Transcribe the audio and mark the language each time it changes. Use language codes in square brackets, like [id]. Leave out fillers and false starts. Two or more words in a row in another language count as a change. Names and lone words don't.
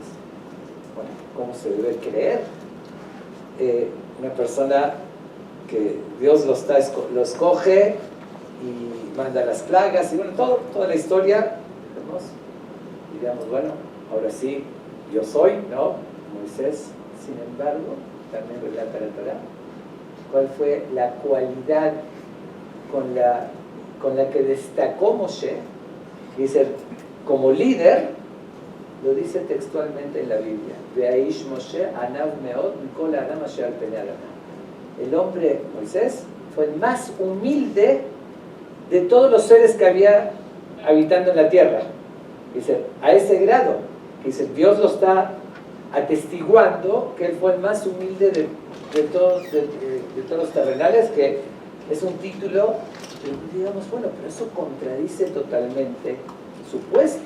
[es] Bueno, ¿cómo se debe creer? Una persona que Dios lo escoge y manda las plagas, y bueno, toda la historia, diríamos, bueno, ahora sí, yo soy, ¿no? Moisés. Sin embargo, también relata la Torá, cuál fue la cualidad con la que destacó Moshe. Dice, como líder, lo dice textualmente en la Biblia. [he] והאיש משה ענו מאד מכל האדם אשר על פני האדם. [es] El hombre, Moisés, fue el más humilde de todos los seres que había habitando en la tierra. Dice, a ese grado, dice, Dios lo está atestiguando que él fue el más humilde de todos los terrenales, que es un título, digamos, bueno, pero eso contradice totalmente su puesto.